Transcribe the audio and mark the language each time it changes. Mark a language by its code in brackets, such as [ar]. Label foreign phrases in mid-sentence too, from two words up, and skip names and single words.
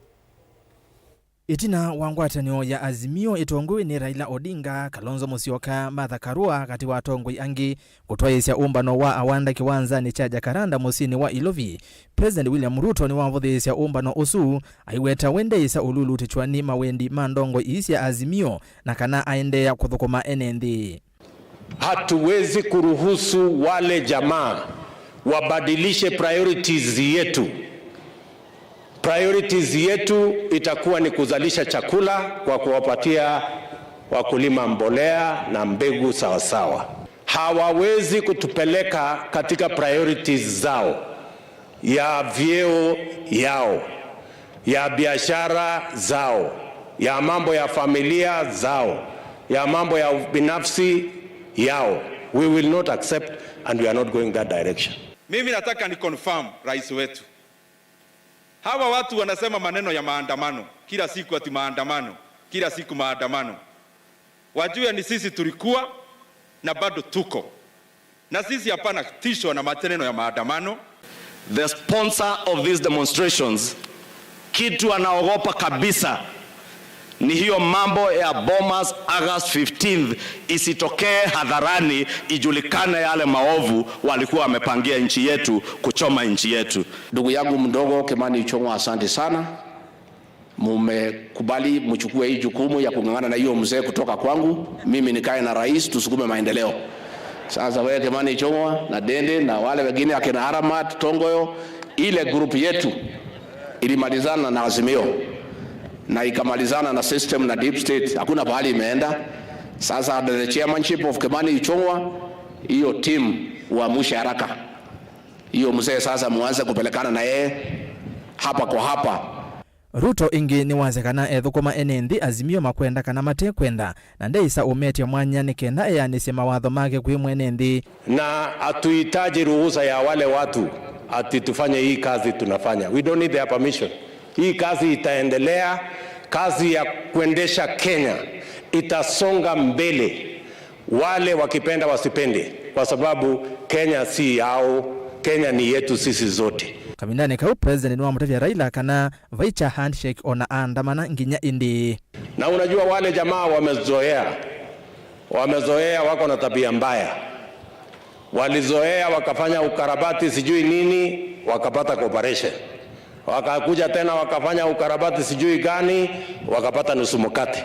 [kam] Itina wangwatanio ya Azimio itongwe ni Raila Odinga, Kalonzo Musyoka, Martha Karua kati wa tongwe angi kutoa umbano wa awanda kiwanza ni cha Jakaranda musini wa Ilovi. President William Ruto ni wavudhisia umbano usu aiweta wende isa ululu tichwani mawendi mandongo isi ya Azimio na kana aende ya kuthukuma enendi. [sw] Hatuwezi kuruhusu wale jamaa wabadilishe priorities yetu. Priorities yetu itakuwa ni kuzalisha chakula kwa kuwapatia wakulima mbolea na mbegu sawa sawa. Hawawezi kutupeleka katika priorities zao ya vyeo yao, ya biashara zao, ya mambo ya familia zao, ya mambo ya binafsi yao. [en] We will not accept and we are not going that direction. [sw] Mimi nataka ni confirm rais wetu. Hawa watu wanasema maneno ya maandamano kila siku, ati maandamano kila siku maandamano. Wajue ni sisi tulikuwa na bado tuko na sisi hapana tisho na maneno ya maandamano. [en] The sponsor of these demonstrations [sw] kitu anaogopa kabisa ni hiyo mambo ya Bomas August 15th isitokee hadharani, ijulikane yale maovu walikuwa wamepangia nchi yetu, kuchoma nchi yetu. Ndugu yangu mdogo Kimani Ichung'wa, asante sana. Mumekubali mchukue hii jukumu ya kung'ang'ana na hiyo mzee kutoka kwangu. Mimi nikae na rais tusukume maendeleo. Sasa wewe Kimani Ichung'wa na Dende na wale wengine akina Haramat, Tongoyo, ile group yetu ilimalizana na Azimio na ikamalizana na system na [en] deep state, [sw] hakuna pahali imeenda. Sasa [en] the chairmanship of [sw] Kimani Ichung'wa, hiyo team uamshe haraka hiyo mzee sasa, muanze kupelekana na yeye hapa kwa hapa. [kam] Ruto ingi ni wazekana ethukuma enendi Azimio makwenda kana mate kwenda na ndeisa umetia mwanya nikenda eyanise mawatho make kwi mwenendi [sw] na atuhitaji ruhusa ya wale watu ati tufanye hii kazi tunafanya. [en] We don't need their permission. [sw] Hii kazi itaendelea, kazi ya kuendesha Kenya itasonga mbele, wale wakipenda wasipende, kwa sababu Kenya si yao, Kenya ni yetu sisi zote. [kam] Kaminane kau president wa mutavya Raila kana vaicha handshake ona andamana nginya indi. [sw] Na unajua wale jamaa wamezoea wako na tabia mbaya. Walizoea wakafanya ukarabati sijui nini, wakapata cooperation. Wakakuja tena wakafanya ukarabati sijui gani, wakapata nusu mkate.